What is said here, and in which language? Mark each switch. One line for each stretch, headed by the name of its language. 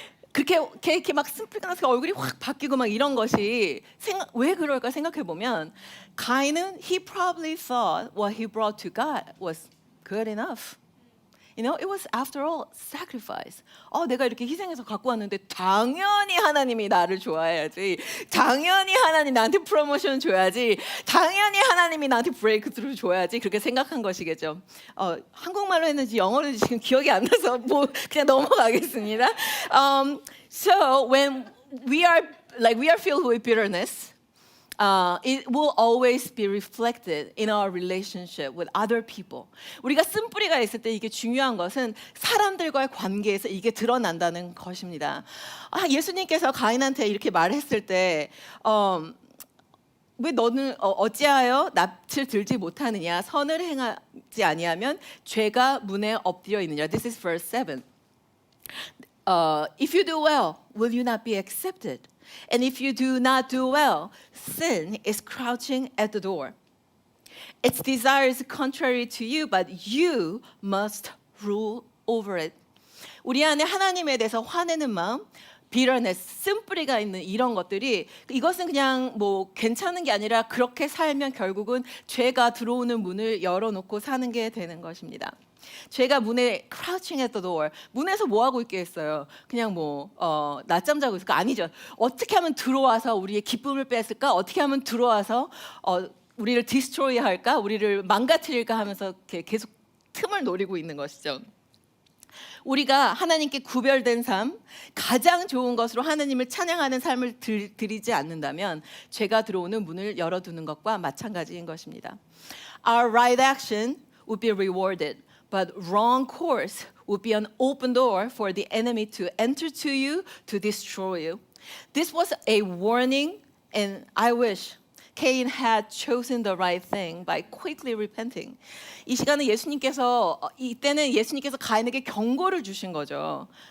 Korean: 그렇게 막 쓴뿌리가 나서 얼굴이 확 바뀌고 막 이런 것이 왜 그럴까 생각해 보면 가인은
English: he probably thought what he brought to God was good enough. You know, it was after all sacrifice.
Korean: 내가 이렇게 희생해서 갖고 왔는데 당연히 하나님이 나를 좋아해야지. 당연히 하나님 나한테 프로모션 줘야지. 당연히 하나님이 나한테 브레이크스루 줘야지. 그렇게 생각한 것이겠죠. 한국말로 했는지 영어로 했는지 지금 기억이 안 나서 그냥 넘어가겠습니다.
English: So when we are filled with bitterness, it will always be reflected in our relationship with other people.
Korean: 우리가 쓴뿌리가 있을 때 이게 중요한 것은 사람들과의 관계에서 이게 드러난다는 것입니다. 예수님께서 가인한테 이렇게 말했을 때 왜 너는 어찌하여 낯을 들지 못하느냐 선을 행하지 아니하면 죄가 문에 엎드려 있느냐.
English: This is verse 7. If you do well, will you not be accepted? And if you do not do well, sin is crouching at the door. Its desire is contrary to you, but you must rule over it.
Korean: 우리 안에 하나님에 대해서 화내는 마음, bitterness, 쓴뿌리가 있는 이런 것들이 이것은 그냥 뭐 괜찮은 게 아니라 그렇게 살면 결국은 죄가 들어오는 문을 열어놓고 사는 게 되는 것입니다. 죄가 문에
English: crouching at the door.
Korean: 문에서 뭐 하고 있겠어요? 그냥 뭐 낮잠 자고 있을까? 아니죠. 어떻게 하면 들어와서 우리의 기쁨을 뺏을까? 어떻게 하면 들어와서 우리를 destroy 할까? 우리를 망가뜨릴까 하면서 이렇게 계속 틈을 노리고 있는 것이죠. 우리가 하나님께 구별된 삶, 가장 좋은 것으로 하나님을 찬양하는 삶을 드리지 않는다면 죄가 들어오는 문을 열어두는 것과 마찬가지인 것입니다.
English: Our right action would be rewarded, but wrong course would be an open door for the enemy to enter to you to destroy you. This was a warning, and I wish Cain had chosen the right thing by quickly repenting.
Korean: 이 시간에 이때는 예수님께서 가인에게 경고를 주신 거죠.